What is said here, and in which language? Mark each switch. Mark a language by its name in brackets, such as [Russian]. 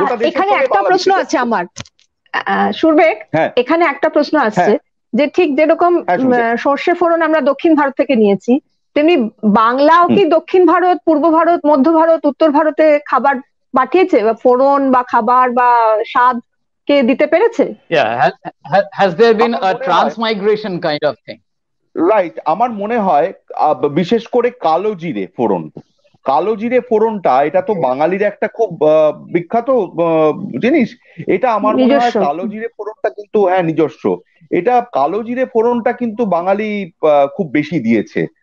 [Bangla] এখানে একটা প্রশ্ন আছে আমার, সুরবেগ, এখানে একটা প্রশ্ন আসছে যে ঠিক যেরকম সর্ষে ফোড়ন আমরা দক্ষিণ ভারত থেকে নিয়েছি, তেমনি বাংলাও কি দক্ষিণ ভারত, পূর্ব ভারত, মধ্য ভারত, উত্তর ভারতে খাবার পাঠিয়েছে বা ফোড়ন বা খাবার বা স্বাদ কে দিতে পেরেছে? [English] Yeah, has there been a transmigration kind of thing? [Bangla] Right, আমার মনে হয় বিশেষ করে কালো জিরে ফোড়ন, কালো জিরে ফোড়নটা এটা তো বাঙালির একটা খুব বিখ্যাত জিনিস। এটা আমার মনে হয় নিজস্ব। কালো জিরে ফোড়নটা কিন্তু, হ্যাঁ নিজস্ব, এটা কালো জিরে ফোড়নটা কিন্তু বাঙালি খুব বেশি দিয়েছে।